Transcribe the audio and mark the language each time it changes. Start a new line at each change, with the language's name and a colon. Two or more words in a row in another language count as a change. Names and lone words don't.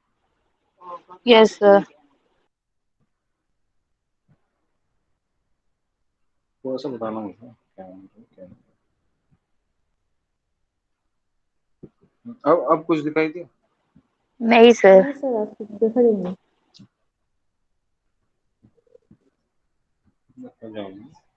English: Yes sir.
Hindi: थोड़ा सा बताना मुझे क्या है, क्या नहीं। अब कुछ दिखाई दिया? नहीं सर।
Odia: ନା ସାର୍ ଆସୁଛି ଦେଖାଯାଉନି।
Hindi: देखा जाऊंगा।